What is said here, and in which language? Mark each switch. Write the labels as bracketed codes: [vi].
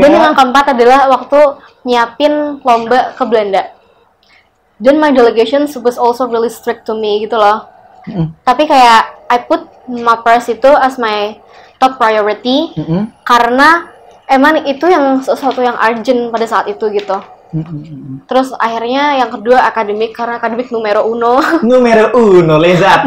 [id] Dan yang keempat adalah waktu nyiapin lomba ke Belanda. [en] Dan my delegation was also really strict to me [id] gitu loh. Tapi kayak [en] I put [id] mapres itu [en] as my top priority [id] karena emang itu yang sesuatu yang urgent pada saat itu gitu. Terus akhirnya yang kedua akademik, karena akademik numero uno. Numero uno, lezatos.